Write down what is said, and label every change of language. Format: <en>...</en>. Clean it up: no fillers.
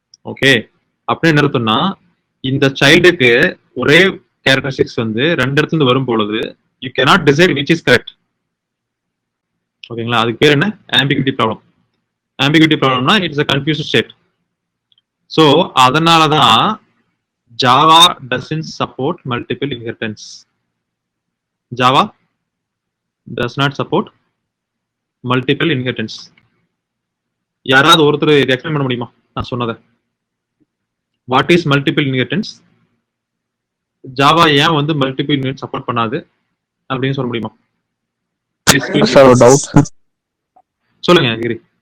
<ta>Okay, அப்படின்னு என்ன அர்த்தம்னா, இந்த சைல்டுக்கு ஒரே கேரக்டரிஸ்டிக்ஸ் வந்து 2 இடத்துல இருந்து வரும் பொழுது</ta> <en>You cannot decide which is correct.</en> <ta>ஓகேங்களா? அதுக்கு பேர் என்ன? ஆம்பிகிட்டி ப்ராப்ளம்.</ta> <en>Ambiguity ப்ராப்ளம்னா it's a confused state. ஸோ</en> <ta>அதனால தான்</ta> <en>Java doesn't support multiple inheritance. Java does not support multiple inheritance.</en> <ta>யாராவது ஒருத்தர் இதை எக்ஸ்பிளைன் பண்ண முடியுமா நான் சொன்னதை?</ta> <en>What is multiple inheritance?</en> <ta>Java ஏன் வந்து மல்டிபிள் யூனிட் சப்போர்ட் பண்ணாது அப்படின்னு சொல்ல முடியுமா? சார் ஒரு டவுட் சார். சொல்லுங்க கிரி.</ta>